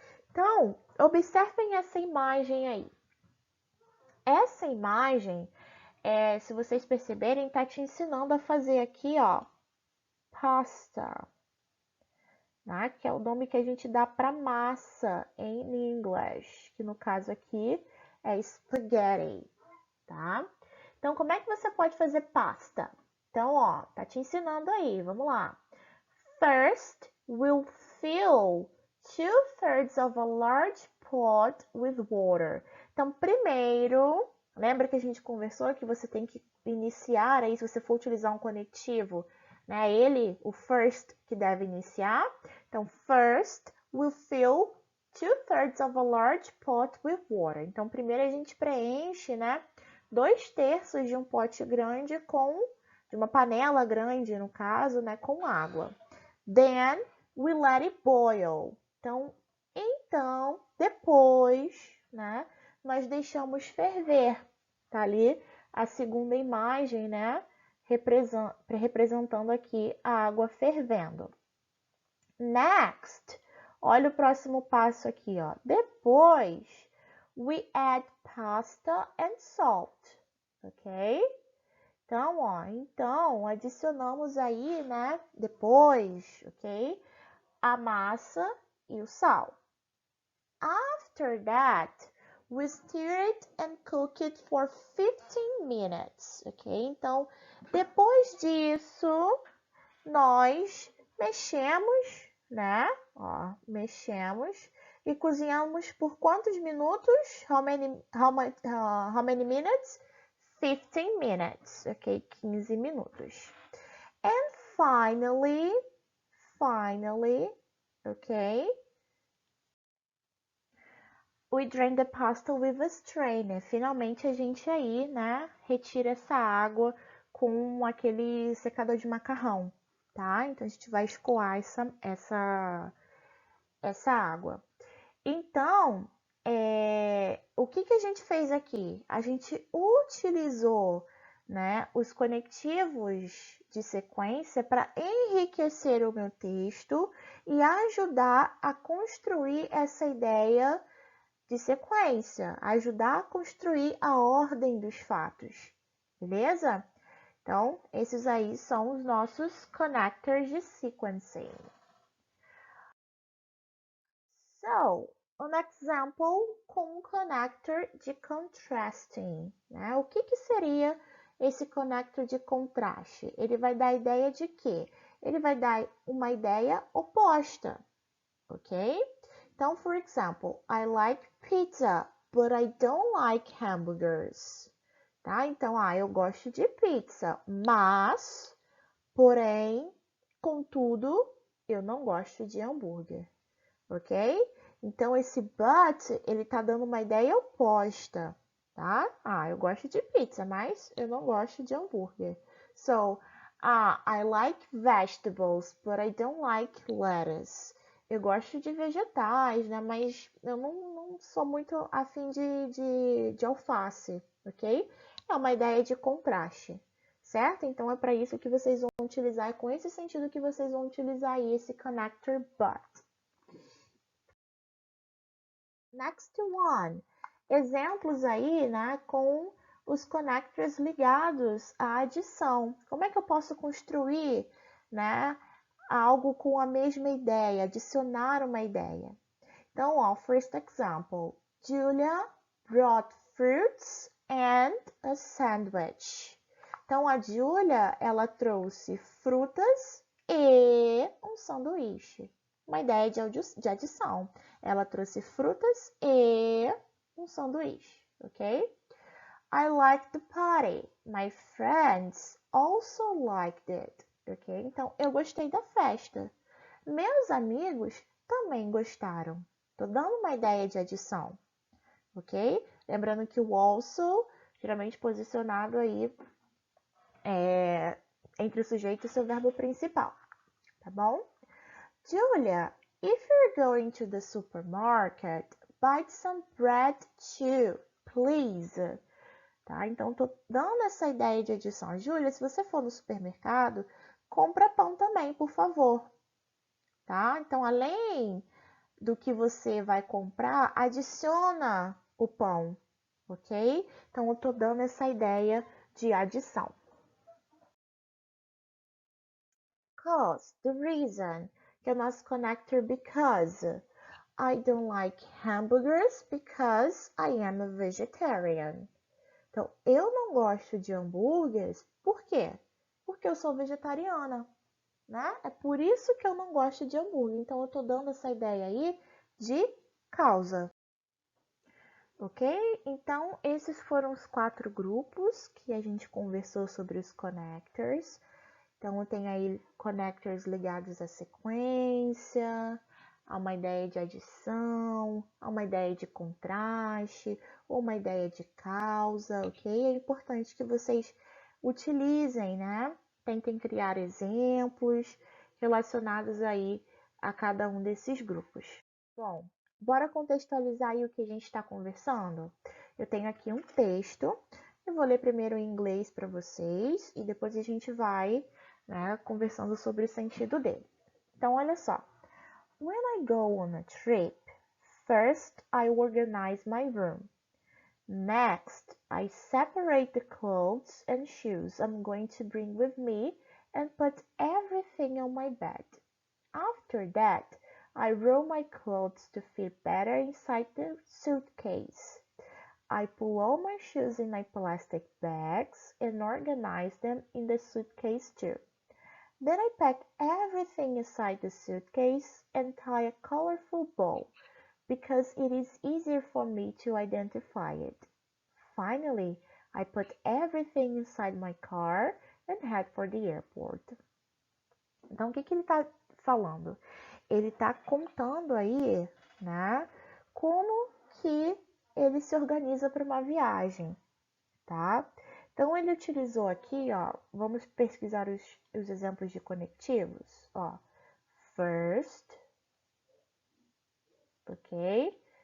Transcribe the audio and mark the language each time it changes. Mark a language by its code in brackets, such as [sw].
[pt] Então, observem essa imagem aí. Essa imagem, se vocês perceberem, está te ensinando a fazer aqui, ó, pasta, né? Que é o nome que a gente dá para massa em inglês, que no caso aqui é spaghetti, tá? Então, como é que você pode fazer pasta? Então, ó, tá te ensinando aí, vamos lá. [en] First, we'll fill 2/3 of a large pot with water. [pt] Então, primeiro, Lembra que a gente conversou que você tem que iniciar aí, se você for utilizar um conectivo, né? Ele, o first, que deve iniciar. [en] Então, first, we'll fill 2/3 of a large pot with water. [pt] Então, primeiro a gente preenche, né? 2/3 de um pote grande de uma panela grande, no caso, né? Com água. [en] Then, we let it boil. [pt] Então, depois, né? Nós deixamos ferver. Tá ali a segunda imagem, né? Representando aqui a água fervendo. Next, olha o próximo passo aqui, ó. [en] Depois, we add pasta and salt, ok? [pt] Então, adicionamos aí, né? Depois, ok? A massa e o sal. [en] After that, we stir it and cook it for 15 minutes, ok? [pt] Então, depois disso, nós mexemos, né? Ó, mexemos e cozinhamos por quantos minutos? [en] How many minutes? 15 minutes, ok? 15 minutos. And finally, ok? We drain the pasta with a strainer. [pt] Finalmente a gente aí, né, retira essa água com aquele secador de macarrão, tá? Então a gente vai escoar essa água. Então, o que a gente fez aqui? A gente utilizou, né, os conectivos de sequência para enriquecer o meu texto e ajudar a construir essa ideia de sequência, ajudar a construir a ordem dos fatos, beleza? Então, esses aí são os nossos connectors de sequencing. [en] So, an example [pt] com um [en] connector de contrasting, né? [pt] O que seria esse connector de contraste? Ele vai dar a ideia de quê? Ele vai dar uma ideia oposta, ok? [en] Então, for example, I like pizza, but I don't like hamburgers. [pt] Tá? Então, eu gosto de pizza, mas, porém, contudo, eu não gosto de hambúrguer, ok? Então, esse but, ele tá dando uma ideia oposta, tá? Eu gosto de pizza, mas eu não gosto de hambúrguer. [en] So, I like vegetables, but I don't like lettuce. [pt] Eu gosto de vegetais, né? Mas eu não sou muito afim de alface, ok? É uma ideia de contraste, certo? Então, é para isso que vocês vão utilizar, é com esse sentido que vocês vão utilizar aí esse connector but. [en] Next one. [pt] Exemplos aí, né, com os connectors ligados à adição. Como é que eu posso construir, né, algo com a mesma ideia, adicionar uma ideia? Então, ó, [en] first example. Julia brought fruits and a sandwich. [pt] Então, a Julia, ela trouxe frutas e um sanduíche. Uma ideia de adição. Ela trouxe frutas e um sanduíche, ok? [en] I liked the party. My friends also liked it, ok? [pt] Então, eu gostei da festa. Meus amigos também gostaram. Tô dando uma ideia de adição, ok? Lembrando que o also, geralmente posicionado aí entre o sujeito e seu verbo principal, tá bom? [en] Julia, if you're going to the supermarket, buy some bread too, please. [pt] Tá? Então, tô dando essa ideia de adição. Julia, se você for no supermercado, compra pão também, por favor. Tá? Então, além do que você vai comprar, adiciona o pão, ok? Então, eu tô dando essa ideia de adição. [en] Cause, the reason, [pt] que é o nosso [en] connector because. I don't like hamburgers because I am a vegetarian. [pt] Então, eu não gosto de hambúrgueres, por quê? Porque eu sou vegetariana, né? É por isso que eu não gosto de hambúrguer. Então, eu tô dando essa ideia aí de causa. Ok? Então, esses foram os 4 grupos que a gente conversou sobre os connectors. Então, tem aí connectors ligados à sequência, a uma ideia de adição, a uma ideia de contraste, ou uma ideia de causa, ok? É importante que vocês utilizem, né? Tentem criar exemplos relacionados aí a cada um desses grupos. Bom, bora contextualizar aí o que a gente está conversando? Eu tenho aqui um texto, eu vou ler primeiro em inglês para vocês e depois a gente vai, né, conversando sobre o sentido dele. Então, olha só. [en] When I go on a trip, first I organize my room. Next, I separate the clothes and shoes I'm going to bring with me and put everything on my bed. After that, I roll my clothes to fit better inside the suitcase. I put all my shoes in my plastic bags and organize them in the suitcase too. Then I pack everything inside the suitcase and tie a colorful bow because it is easier for me to identify it. Finally, I put everything inside my car and head for the airport. [pt] Então, o que ele está falando? Ele está contando aí, né, como que ele se organiza para uma viagem, tá? Então, ele utilizou aqui, ó, vamos pesquisar os exemplos de conectivos, ó, first, ok?